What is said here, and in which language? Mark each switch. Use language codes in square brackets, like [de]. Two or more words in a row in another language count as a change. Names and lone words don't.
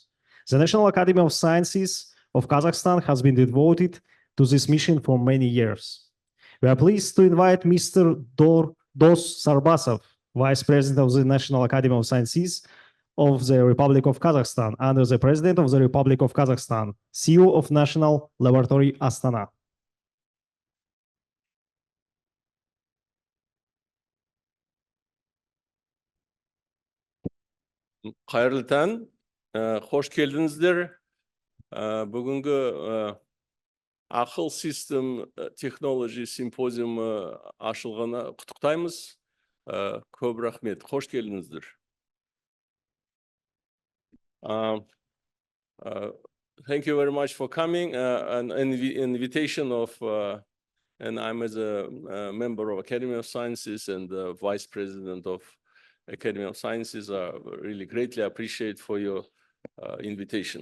[en] The National Academy of Sciences of Kazakhstan has been devoted to this mission for many years. We are pleased to invite Mr. Dos Sarbasov, Vice President of the National Academy of Sciences of the Republic of Kazakhstan, under the President of the Republic of Kazakhstan, CEO of National Laboratory Astana. [kk] Қайырлы таң, қош келдіңіздер. Бүгінгі ақыл систем технология симпозиумы ашылғаны құттықтаймыз. Көп рахмет, қош келдіңіздер. [en] Thank you very much for coming. An invitation of, and I'm as a member of Academy of Sciences and the Vice President of Academy of Sciences, really greatly appreciate for your invitation.